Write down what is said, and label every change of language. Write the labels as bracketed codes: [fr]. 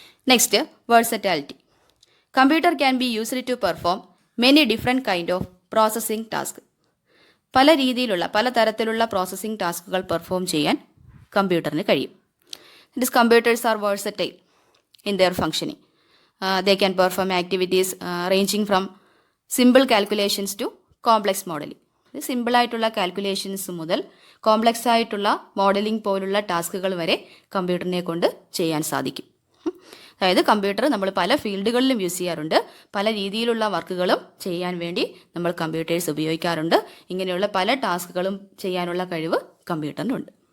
[en] Next, versatility. Computer can be used to perform many different kind of processing task. [ml] പല തരത്തിലുള്ള processing ടാസ്കുകൾ perform ചെയ്യാൻ കമ്പ്യൂട്ടറിന് കഴിയും. [en] This computers are versatile in their functioning. They can perform activities ranging from simple calculations to complex modeling. [ml] Simple ആയിട്ടുള്ള calculations മുതൽ complex ആയിട്ടുള്ള modelling പോലുള്ള ടാസ്കുകൾ വരെ കമ്പ്യൂട്ടറിനെ കൊണ്ട് ചെയ്യാൻ സാധിക്കും. അതായത് കമ്പ്യൂട്ടർ നമ്മൾ പല ഫീൽഡുകളിലും യൂസ് ചെയ്യാറുണ്ട്. പല രീതിയിലുള്ള വർക്കുകളും ചെയ്യാൻ വേണ്ടി നമ്മൾ കമ്പ്യൂട്ടേഴ്സ് ഉപയോഗിക്കാറുണ്ട്. ഇങ്ങനെയുള്ള പല ടാസ്കുകളും ചെയ്യാനുള്ള കഴിവ് കമ്പ്യൂട്ടറിനുണ്ട്.